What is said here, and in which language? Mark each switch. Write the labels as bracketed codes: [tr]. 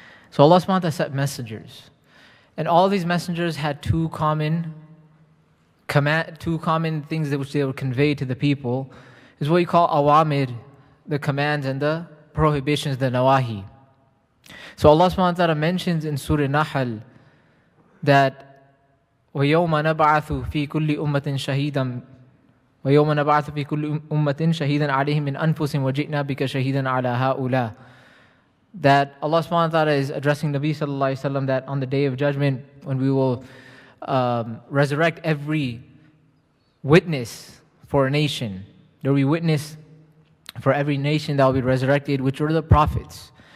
[en] So Allah subhanahu wa ta'ala sent messengers. And all these messengers had two common things which they would convey to the people, is what you call awamir, the commands, and the prohibitions, the nawahi. So Allah subhanahu wa ta'ala mentions in Surah Nahl that [ar] وَيَوْمَ نَبْعَثُ فِي كُلِّ أُمَّةٍ شَهِيدًا وَيَوْمَ نَبْعَثُ فِي كُلِّ أُمَّةٍ شَهِيدًا عَلَيْهِمْ مِنْ أَنفُسِهِمْ وَجِئْنَا بِكَ شَهِيدًا عَلَى هَؤُلَاءِ. [en] That Allah subhanahu wa ta'ala is addressing Nabi sallallahu alayhi wa sallam that on the Day of Judgment, when we will resurrect every witness for a nation, there will be witness for every nation that will be resurrected, which are the prophets.